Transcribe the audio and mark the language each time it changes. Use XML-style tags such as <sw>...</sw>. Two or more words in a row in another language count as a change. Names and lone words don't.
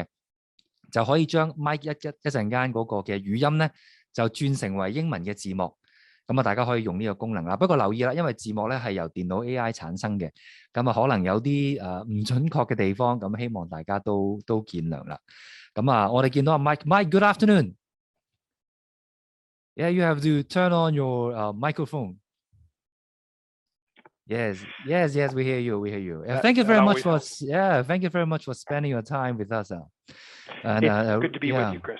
<yue>就可以將 Mike 一陣間嗰個嘅語音咧，就轉成為英文嘅字幕。咁大家可以用呢個功能啦。不過留意啦，因為字幕咧係由電腦 AI 產生嘅，咁可能有啲唔準確嘅地方，咁希望大家都見諒啦。咁我哋見到阿 Mike，</yue> <en>Good afternoon. Yeah, you have to turn on your microphone. Yes, we hear you. Thank you very much for spending your time with us. And, it's good to be with you, Chris.</en>